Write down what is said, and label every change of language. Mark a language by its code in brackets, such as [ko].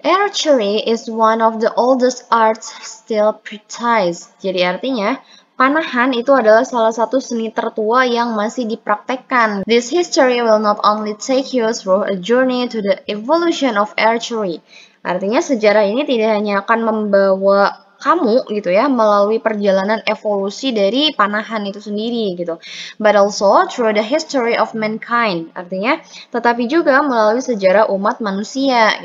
[en] Archery is one of the oldest arts still practiced. [id] Jadi artinya panahan itu adalah salah satu seni tertua yang masih dipraktekkan. [en] This history will not only take you through a journey to the evolution of archery. [id] Artinya sejarah ini tidak hanya akan membawa kamu gitu ya melalui perjalanan evolusi dari panahan itu sendiri gitu, [en] but also through the history of mankind, [id] artinya tetapi juga melalui sejarah umat manusia.